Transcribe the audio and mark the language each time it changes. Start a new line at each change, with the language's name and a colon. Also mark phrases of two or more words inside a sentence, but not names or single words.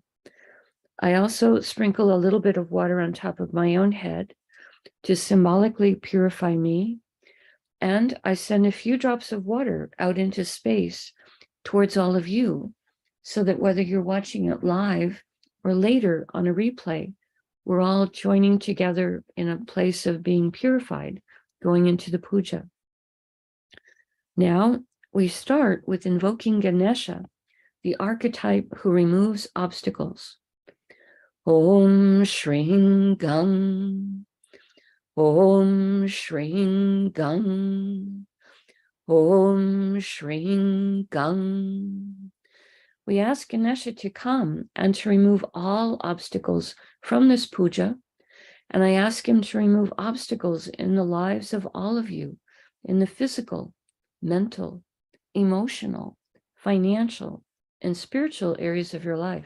English: I also sprinkle a little bit of water on top of my own head to symbolically purify me, and I send a few drops of water out into space towards all of you, so that whether you're watching it live or later on a replay, we're all joining together in a place of being purified, going into the puja. Now, we start with invoking Ganesha, the archetype who removes obstacles.
Sanskrit: Om Shring Gang, Om Shring Gang, Om Shring Gang.
English: We ask Ganesha to come and to remove all obstacles from this puja, and I ask him to remove obstacles in the lives of all of you, in the physical, mental, emotional, financial, and spiritual areas of your life.